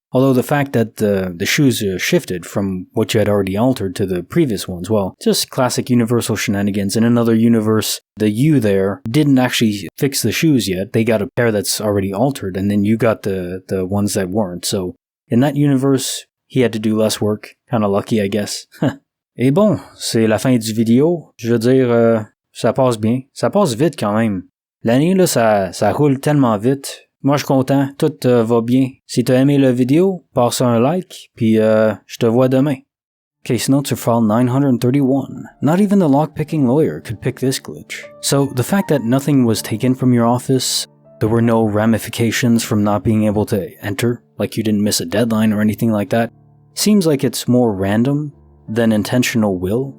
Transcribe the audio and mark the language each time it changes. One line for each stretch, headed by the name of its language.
English: Although the fact that the shoes shifted from what you had already altered to the previous ones, well, just classic universal shenanigans. In another universe, the you there didn't actually fix the shoes yet. They got a pair that's already altered, and then you got the ones that weren't. So in that universe, he had to do less work. Kinda lucky, I guess.
French: Et bon, c'est la fin du vidéo. Je veux dire, ça passe bien. Ça passe vite quand même. L'année, là, ça roule tellement vite. Moi, je suis content. Tout va bien. Si t'as aimé la vidéo, passe un like, puis je te vois demain.
English: Case notes are file 931. Not even the Lockpicking Lawyer could pick this glitch. So, the fact that nothing was taken from your office, there were no ramifications from not being able to enter, like you didn't miss a deadline or anything like that, seems like it's more random than intentional will.